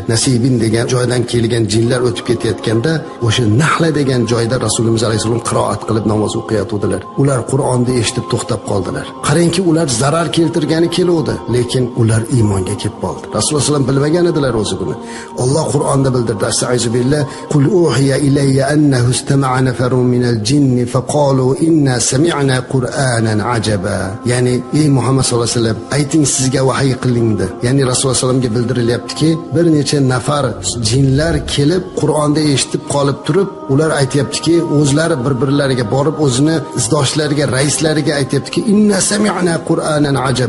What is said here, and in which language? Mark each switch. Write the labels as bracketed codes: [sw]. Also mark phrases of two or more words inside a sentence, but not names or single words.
[uz] Nasibin degan joydan kelgan jinlar o'tib ketayotganda, o'sha Nahla degan joyda Rasulimiz alayhisalom qiroat qilib namoz o'qiyotgandilar. Ular Qur'onni eshitib to'xtab qoldilar. Qarangki, ular zarar keltirgani keluvdi, lekin ular iymonga kelib qoldi. Rasululloh sallam bilmagan edilar o'zi buni. Alloh Qur'onda bildirdi: [ar] "أستغفر الله، قل أوحي إلي أنه استمع نفر من الجن فقالوا إنا سمعنا قرآنا عجبا." [uz] Ya'ni ey Muhammad [ar] صلى الله عليه وسلم, [uz] ayting sizga vahiy qilindi. Ya'ni Rasululloh sallamga bildirilyaptiki, bir necha nafar jinlar kelib Qur'onda eshitib qolib turib, ular aytayaptiki, o'zlari bir-birlariga borib o'zini izdoshlariga, raislariga aytayaptiki, [ar] إنا سمعنا قرآنا عجبا.